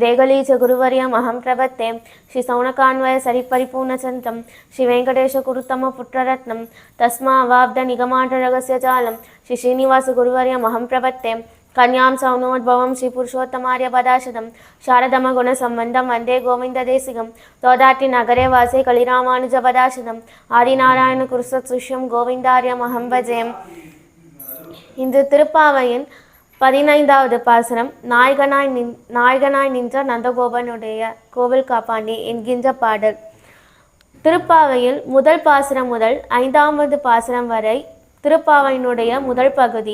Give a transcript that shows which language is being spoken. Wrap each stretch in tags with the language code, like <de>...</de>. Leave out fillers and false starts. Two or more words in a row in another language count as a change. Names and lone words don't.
<sa>रेगलीच गुरुवर्यम् अहं प्रपत्ते श्री सौनकान्वय सरिपरिपूर्णचन्द्रं श्री वेङ्कटेश गुरुतम पुत्ररत्नं तस्मावाब्ध निगमाण्डरहस्य जालं श्री श्रीनिवास गुरुवर्यम् अहं प्रपत्ते कन्यां सौनोद्भवं श्री पुरुषोत्तमार्य पदाशदं शारदम गुणसम्बन्धं वन्दे गोविन्ददेशिकं तोदाट्टि नगरे वासे कलिरामानुज पदाशदं आदिनारायण कुरुसत्सुष्यं गोविन्दार्यम् अहं भजे.</sa> <ta>இந்த திருப்பாவையின் 15வது பாசுரம் நாயகனாய் நின்ற நந்தகோபனுடைய கோவில் காப்பாண்டி என்கின்ற பாடல். திருப்பாவையில் முதல் பாசுரம் முதல் 5வது பாசுரம் வரை திருப்பாவையினுடைய முதல் பகுதி.</ta>